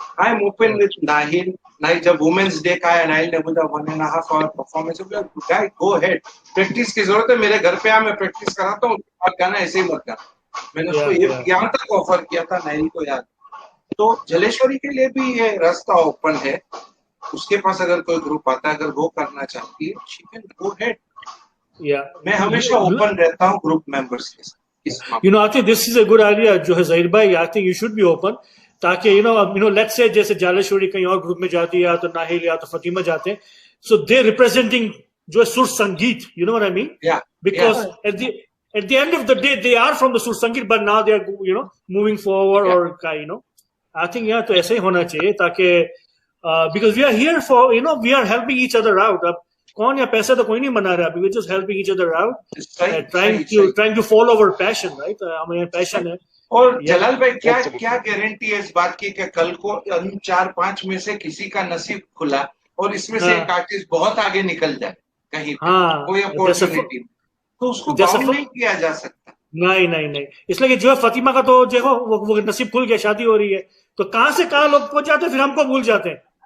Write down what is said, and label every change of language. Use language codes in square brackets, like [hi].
[en] I am open with Nahil. [hi] जब women's day का है, नाहिल ने मुझे 1.5 our performance, [en] go ahead, [hi] practice की जरूरत है, मेरे घर पे आ, मैं प्रैक्टिस कराता हूँ, गाना ऐसे ही मत गाना। मैंने उसको ये यहाँ तक ऑफर किया था, नाहिल को याद। तो जलेश्वरी के लिए भी ये रास्ता ओपन है, उसके पास अगर कोई ग्रुप आता है, अगर वो करना चाहती है, [en] She can go ahead. [hi] मैं हमेशा ओपन रहता हूँ ग्रुप मेंबर्स के साथ। [en] I think this is a good idea, [hi] जो है [en] ज़हीर भाई, I think you should be open. [hi] ताकि लेट्स से जैसे जालेश्वरी कहीं और ग्रुप में जाती है या तो नाहिल या तो फतिमा जाते हैं, [en] so they're representing [hi] जो सुर संगीत, [en] you know what I mean? Yeah. Because at the end of the day they are from the Sur Sangeet, but now they are moving forward, or I think [hi] तो ऐसे ही होना चाहिए ताकि [en] because we are here for we are helping each other out. [hi] अब कौन या पैसा तो कोई नहीं बना रहा, [en] we're just helping each other out, trying to follow our passion, right? [hi] हमारा पैशन है. और जलाल भाई क्या गारंटी है इस बात की कि कल को 4-5 में से किसी का नसीब खुला और इसमें से एक आर्टिस्ट बहुत आगे निकल जाए कहीं कोई अपॉर्चुनिटी, तो उसको बाउंड नहीं किया जा सकता. नहीं, इसलिए जो है फतिमा का तो देखो वो नसीब खुल गया, शादी हो रही है, तो कहां से कहां लोग पहुंच जाते हैं, फिर हमको भूल जाते हैं.